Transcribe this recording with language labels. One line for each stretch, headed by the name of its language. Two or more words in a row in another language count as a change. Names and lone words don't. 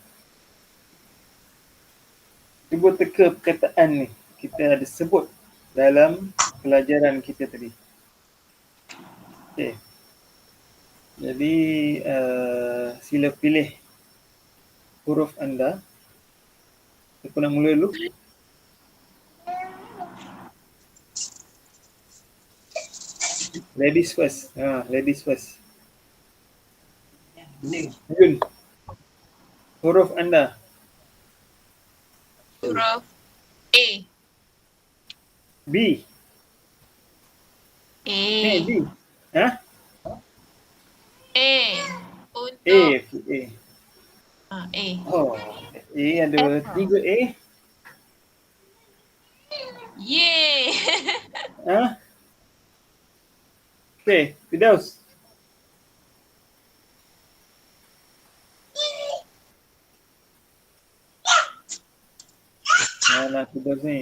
Malay: Cuba teka perkataan ni. Kita ada sebut dalam pelajaran kita tadi. Okey. Jadi sila pilih huruf anda. Siapa nak mula dulu?
English: Ladies first. Ladies first.
Malay: Yun. Huruf anda. Huruf A. B. A. B. Ha? A. A. Untuk A. A. Oh, A ada 3 A. Yeay. Ha? Okey, Firdaus. Mana Firdaus ni?